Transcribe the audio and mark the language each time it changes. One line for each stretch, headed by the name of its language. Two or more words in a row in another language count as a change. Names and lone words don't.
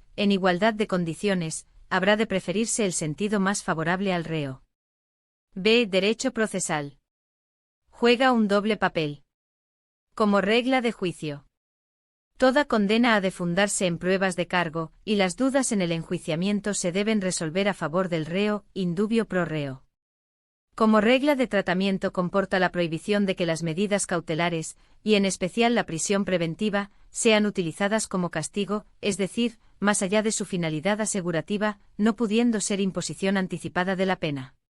Spanish: En igualdad de condiciones, habrá de preferirse el sentido más favorable al reo. B. Derecho procesal. Juega un doble papel. Como regla de juicio. Toda condena ha de fundarse en pruebas de cargo, y las dudas en el enjuiciamiento se deben resolver a favor del reo,
Latin: in dubio pro reo.
Spanish: Como regla de tratamiento comporta la prohibición de que las medidas cautelares, y en especial la prisión preventiva, sean utilizadas como castigo, es decir, más allá de su finalidad asegurativa, no pudiendo ser imposición anticipada de la pena.